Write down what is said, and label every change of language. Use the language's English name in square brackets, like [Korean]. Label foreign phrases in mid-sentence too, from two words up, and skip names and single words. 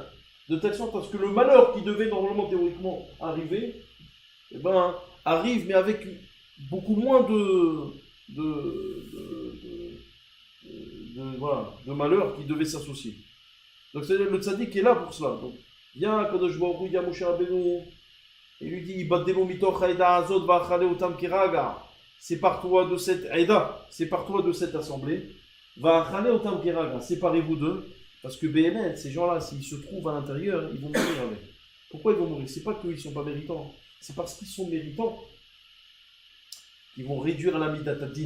[French] De telle sorte à ce que le malheur qui devait normalement théoriquement arriver, eh ben, arrive mais avec beaucoup moins de malheurs qui devaient s'associer. Donc c'est le tzaddik qui est là pour cela. Donc, viens Kadosh Baruch Hu, il y a Moshe Rabbeinu, il lui dit [Hebrew] הבדלו מתוך העדה הזאת ואכלה אותם כרגע. [French] Sépare-toi de cette haïda, sépare-toi de cette assemblée, [Hebrew] ואכלה אותם כרגע. [French] Séparez-vous d'eux, parce que BMN, ces gens-là, s'ils se trouvent à l'intérieur, ils vont mourir avec. Pourquoi ils vont mourir? C'est pas qu'ils ne sont pas méritants, c'est parce qu'ils sont méritants qu'ils vont réduire la [Hebrew] מידת הדין.